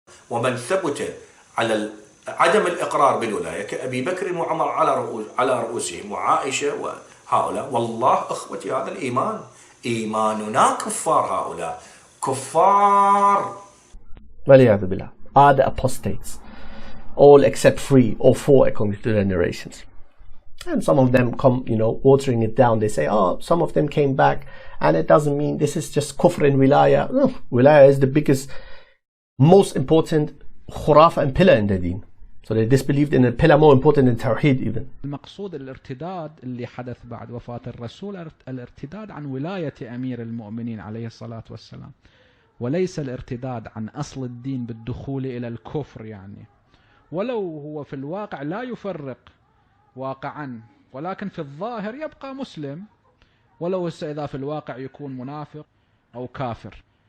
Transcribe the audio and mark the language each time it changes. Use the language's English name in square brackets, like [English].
[Arabic] ومن ثبت على عدم الإقرار بالولاية كأبي بكر وعمر على رؤوسهم وعائشة وهؤلاء، والله أخوتي هذا الإيمان إيماننا كفار، هؤلاء كفار والعياذ بالله [English] are the apostates, all except 3 or 4 according to their narrations. And some of them come, watering it down. They say, oh, some of them came back, and it doesn't mean this is just kufr in wilaya. No, wilaya is the biggest, most important khurafa and pillar in the deen. So they disbelieved in a pillar more important than tawheed even. [Arabic] المقصود الارتداد اللي حدث بعد وفاة الرسول، الارتداد عن ولاية أمير المؤمنين عليه الصلاة والسلام، وليس الارتداد عن أصل الدين بالدخول إلى الكفر يعني. ولو هو في الواقع لا يفرق واقعا، ولكن في الظاهر يبقى مسلم، ولو إذا في الواقع يكون منافق أو كافر.